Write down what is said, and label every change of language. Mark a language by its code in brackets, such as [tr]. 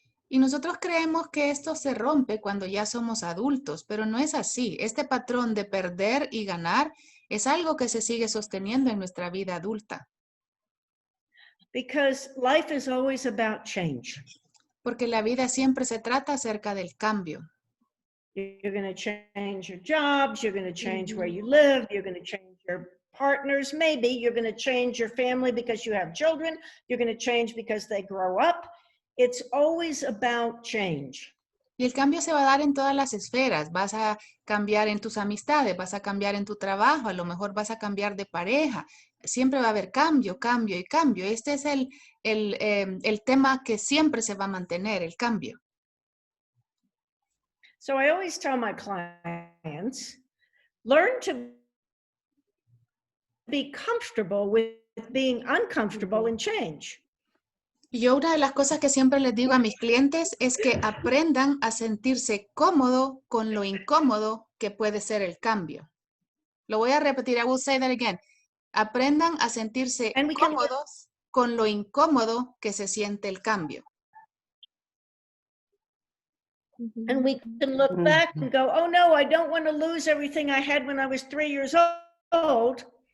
[es] Y nosotros creemos que esto se rompe cuando ya somos adultos, pero no es así. Este patrón de perder y ganar es algo que se sigue sosteniendo en nuestra vida adulta. [en] because life is always about change. [es] Porque la vida siempre se trata acerca del cambio. [en] You're going to change your jobs, you're going to change where you live, you're going to change your partners, maybe you're going to change your family because you have children, you're going to change because they grow up. It's always about change. [es] Y el cambio se va a dar en todas las esferas. Vas a cambiar en tus amistades, vas a cambiar en tu trabajo, a lo mejor vas a cambiar de pareja. Siempre va a haber cambio, cambio y cambio. Este es el tema que siempre se va a mantener, el cambio. [en] So I always tell my clients, learn to be comfortable with being uncomfortable and change. [es] Y yo una de las cosas que siempre les digo a mis clientes es que aprendan a sentirse cómodo con lo incómodo que puede ser el cambio. Lo voy a repetir, [en] I will say that again. [es] Aprendan a sentirse cómodos con lo incómodo que se siente el cambio. [en] And we can look back and go, oh no, I don't want to lose everything I had when I was 3 years old.